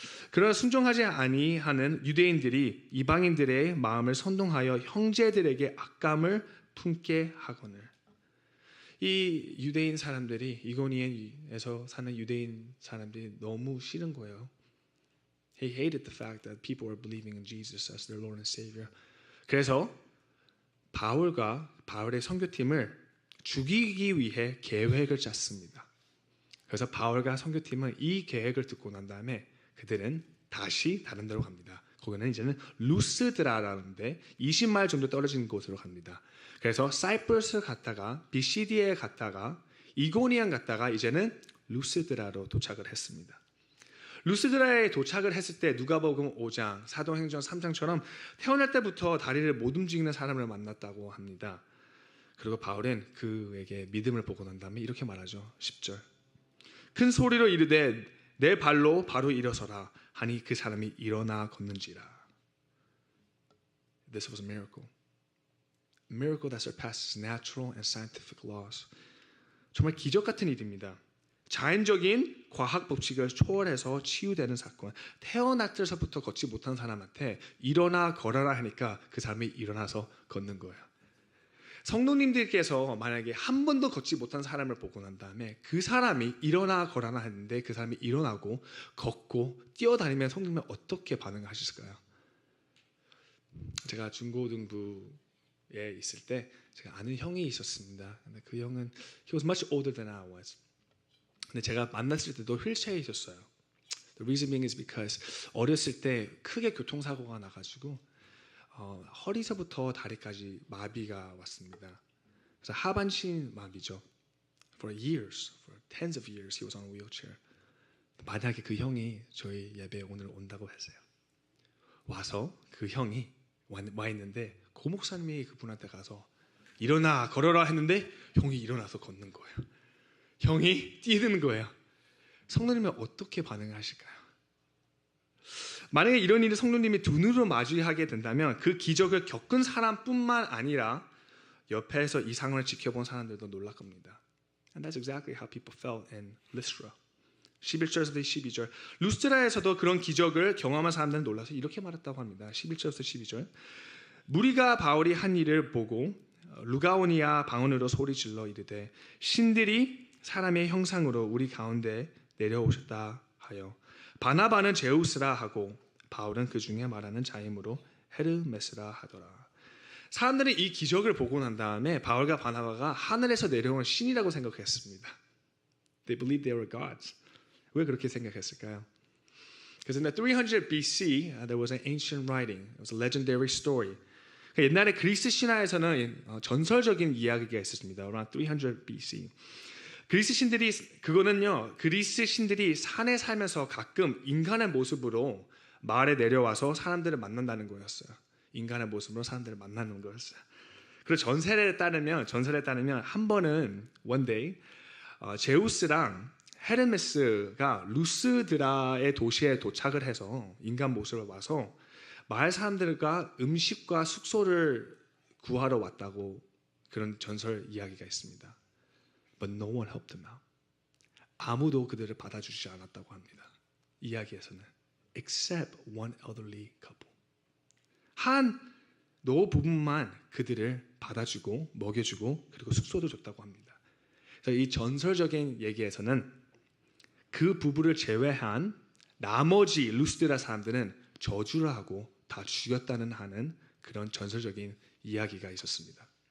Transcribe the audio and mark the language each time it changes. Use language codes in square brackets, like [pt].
[ko] 그러나 순종하지 아니하는 유대인들이 이방인들의 마음을 선동하여 형제들에게 악감을 품게 하거늘. 이 유대인 사람들이 이고니온에서 사는 유대인 사람들이 너무 싫은 거예요. [en] He hated the fact that people were believing in Jesus as their Lord and Savior. [ko] 그래서 바울과 바울의 선교팀을 죽이기 위해 계획을 짰습니다. 그래서 바울과 선교팀은 이 계획을 듣고 난 다음에 그들은 다시 다른 데로 갑니다. 거기는 이제는 루스드라라는데 20마일 정도 떨어진 곳으로 갑니다. 그래서 사이프러스 갔다가 비시디에 갔다가 이고니온 갔다가 이제는 루스드라로 도착을 했습니다. 루스드라에 도착을 했을 때 누가복음 5장, 사도행전 3장처럼 태어날 때부터 다리를 못 움직이는 사람을 만났다고 합니다. 그리고 바울은 그에게 믿음을 보고 난 다음에 이렇게 말하죠. 10절. 큰 소리로 이르되 내 발로 바로 일어서라 하니 그 사람이 일어나 걷는지라. [en] This was a miracle. A miracle that surpasses natural and scientific laws. [ko] 정말 기적 같은 일입니다. 자연적인 과학 법칙을 초월해서 치유되는 사건. 태어날 때서부터 걷지 못한 사람한테 일어나 걸어라 하니까 그 사람이 일어나서 걷는 거예요. 성도님들께서 만약에 한 번도 걷지 못한 사람을 보고 난 다음에 그 사람이 일어나 걸어라 했는데 그 사람이 일어나고 걷고 뛰어다니면 성도님은 어떻게 반응하실까요? 제가 중고등부에 있을 때 제가 아는 형이 있었습니다. 근데 그 형은 [en] he was much older than I was. [ko] 근데 제가 만났을 때도 휠체어에 있었어요. [en] The reason being is because [ko] 어렸을 때 크게 교통사고가 나가지고 허리서부터 다리까지 마비가 왔습니다. 그래서 하반신 마비죠. [en] For years, for tens of years, he was on a wheelchair. [ko] 만약에 그 형이 저희 예배에 오늘 온다고 했어요. 와서 그 형이 와 있는데 고 목사님이 그분한테 가서 일어나 걸어라 했는데 형이 일어나서 걷는 거예요. 형이 뛰는 거예요. 성도님은 어떻게 반응하실까요? 만약에 이런 일을 성도님이 두 눈으로 마주하게 된다면 그 기적을 겪은 사람뿐만 아니라 옆에서 이 상황을 지켜본 사람들도 놀랄 겁니다. [en] And that's exactly how people felt in Lystra. [ko] 11절에서 12절. 루스트라에서도 그런 기적을 경험한 사람들은 놀라서 이렇게 말했다고 합니다. 11절에서 12절. 무리가 바울이 한 일을 보고 루가오니아 방언으로 소리질러 이르되 신들이 사람의 형상으로 우리 가운데 내려오셨다 하여 바나바는 제우스라 하고 바울은 그 중에 말하는 자이므로 헤르메스라 하더라. 사람들은 이 기적을 보고 난 다음에 바울과 바나바가 하늘에서 내려온 신이라고 생각했습니다. [en] They believed they were gods. [ko] 왜 그렇게 생각했을까요? [en] Because in the 300 BC, there was an ancient writing. It was a legendary story. [ko] 옛날에 그리스 신화에서는 전설적인 이야기가 있었습니다. [en] Around 300 BC. [ko] 그리스 신들이 산에 살면서 가끔 인간의 모습으로 마을에 내려와서 사람들을 만난다는 거였어요. 인간의 모습으로 사람들을 만나는 거였어요. 그리고 전설에 따르면 한 번은 [en] one day [ko] 제우스랑 헤르메스가 루스드라의 도시에 도착을 해서 인간 모습을 와서 마을 사람들과 음식과 숙소를 구하러 왔다고 그런 전설 이야기가 있습니다. [en] But no one helped them out. [ko] 아무도 그들을 받아주지 않았다고 합니다. 이야기에서는 [en] except one elderly couple. [ko] 한 노부부만 그들을 받아주고 먹여주고 그리고 숙소도 줬다고 합니다. 그래서 이 전설적인 얘기에서는 그 부부를 제외한 나머지 루스드라 사람들은 저주를 하고 다 죽였다는 하는 그런 전설적인 이야기가 있었습니다.